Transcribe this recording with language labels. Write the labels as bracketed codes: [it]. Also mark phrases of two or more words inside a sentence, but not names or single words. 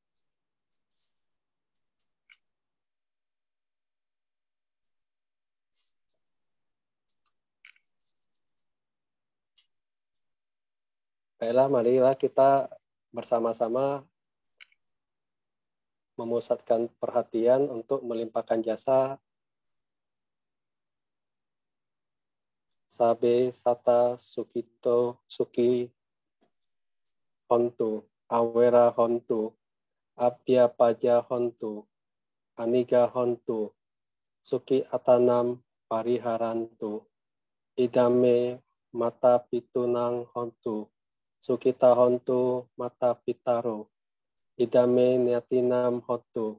[id] Baiklah, marilah kita bersama-sama memusatkan perhatian untuk melimpahkan jasa [pi] Sabe Sata Sukito Suki Hontu, Awera Hontu, Abya Paja Hontu, Aniga Hontu, Suki Atanam Pariharantu, Idame Mata Pitunang Hontu, Sukita Hontu Mata Pitaro, Idame Niatinam Hontu,